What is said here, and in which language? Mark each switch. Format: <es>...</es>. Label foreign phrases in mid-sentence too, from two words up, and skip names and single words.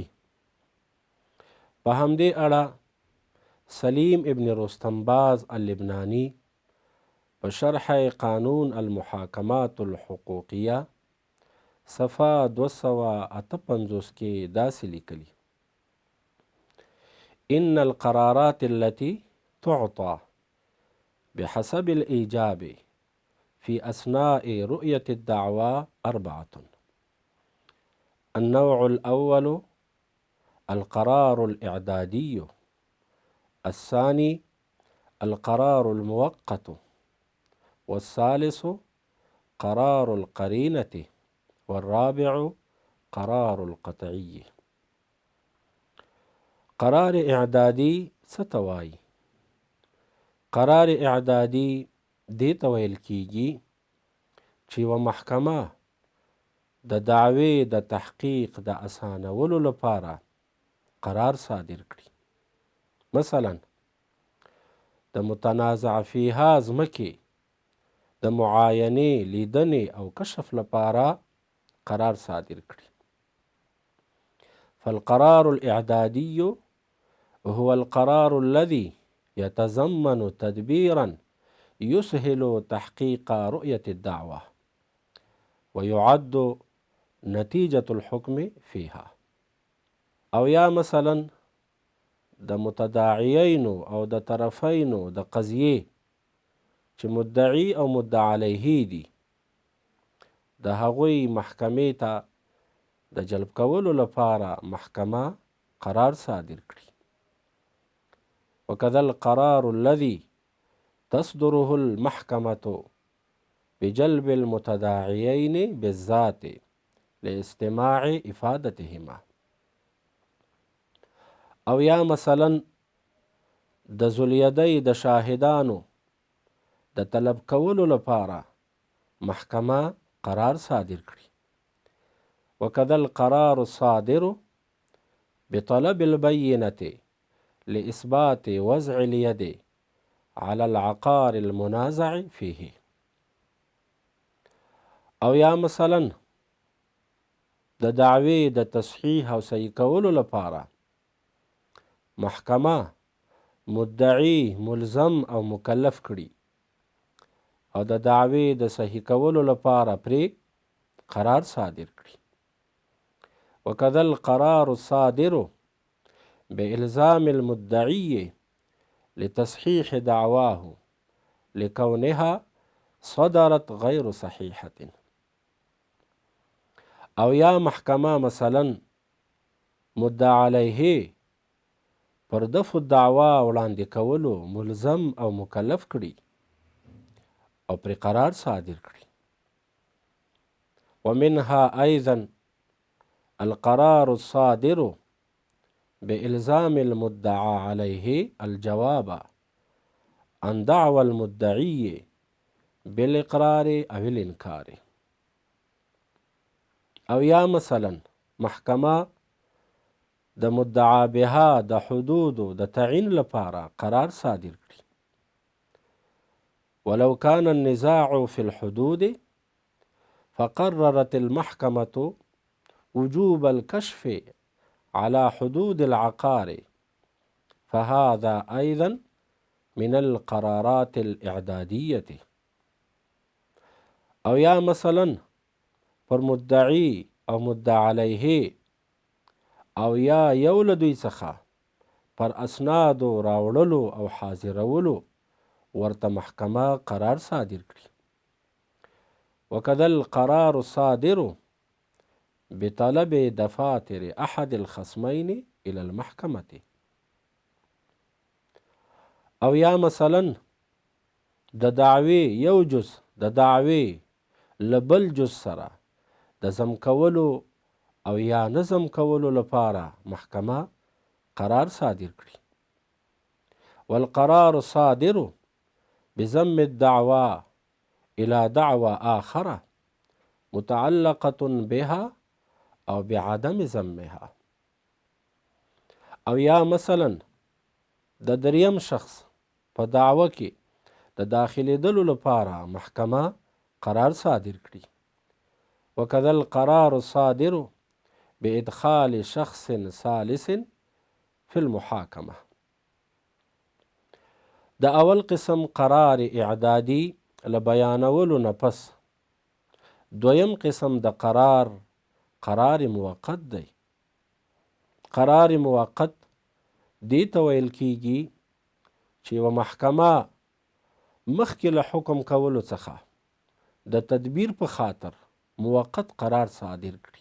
<ps>په همدې اړه سلیم ابن رستمباز اللبنانی په شرح قانون المحاکمات الحقوقیه صفحه 258 کې داسې لیکلي:</ps> <ar>ان القرارات التي تعطى بحسب الإيجاب في أثناء رؤية الدعوى أربعة. النوع الأول القرار الإعدادي، الثاني القرار المؤقت، والثالث قرار القرينة، والرابع قرار القطعي.</ar> <ps>قرار اعدادي څه ته وایي؟ قرار اعدادي دې ته ویل کیږي چې یوه محکمه د دعوې د تحقیق د اسانولو لپاره قرار صادر کړي. مثلا د متنازع فیها ځمکې د معاینې، لیدنې او کشف لپاره قرار صادر کړي.</ps> <ar>فالقرار الاعدادي هو القرار الذي يتضمن تدبيرا يسهل تحقيق رؤية الدعوة ويعد نتيجة الحكم فيها.</ar> <ps>او یا مثلا د متداعیینو او د طرفینو د قضیې چې مدعی او مدعا علیه دي د هغوی محکمې ته د جلب کولو لپاره محکمه قرار صادر کړي.</ps> <ar>وکذا القرار الذي تصدره المحكمة بجلب المتداعيين بالذات لاستماع إفادتهما.</ar> <ps>او یا مثلا د ذواليدی د شاهدانو د طلب کولو لپاره محکمه قرار صادر کړي.</ps> <ar>وكذا القرار الصادر بطلب البينة لإثبات وضع اليد على العقار المنازع فيه.</ar> <ps>او یا مثلا د دعوی د تصحیح او صحیح کولو لپاره محکمه مدعی ملزم او مکلف کړي او د دعوی د صحیح کولو لپاره پرې قرار صادر کړي.</ps> <ar>وکذا القرار الصادر بإلزام المدعي لتصحيح دعواه لكونها صدرت غير صحيحة.</ar> <ps>او یا محکمه مثلا مدعا علیه پر دفع دعوا وړاندې کولو ملزم او مکلف کړي او پر قرار صادر کړي.</ps> <ar>ومنها أيضا القرار الصادر بإلزام المدعى عليه الجواب عن دعوى المدعي بالإقرار أو الإنكار.</ar> <ps>او یا مثلا محکمه د مدعا بها د حدود د تعین لپاره قرار صادر کړي.</ps> <ar>ولو كان النزاع في الحدود فقررت المحكمة وجوب الكشف على حدود العقار فهذا أيضا من القرارات الإعدادية.</ar> <ps>او یا مثلا پر مدعی او مدعا علیه او یا یو له دوی څخه پر اسنادو راوړلو او حاضرولو ورته محکمه قرار صادر کړي.</ps> <ar>وکذا القرار الصادر بطلب دفاتر احد الخصمين الى المحكمة.</ar> <ps>او یا مثلا د دعوی یو جز د دعوی لبل جز سره د ضم کولو او یا نظم کولو لپاره محکمه قرار صادر کړي.</ps> <ar>والقرار الصادر بضم الدعوى إلى دعوى آخرة متعلقة بها أو بعدم ضمها.</ar> <ps>او یا مثلا د دریم شخص په دعوه کې د داخلېدلو لپاره محکمه قرار صادر کړي.</ps> <ar>وكذا القرار الصادر بإدخال شخص ثالث في المحاكمة.</ar> <ps>د اول قسم قرار اعدادي لبیانولو نه پس دویم قسم د قرار موقت دی. قرار موقت دې ته ویل کیږي چې یوه محکمه مخکې له حکم کولو څخه د تدبیر په خاطر موقت قرار صادر کړي.</ps>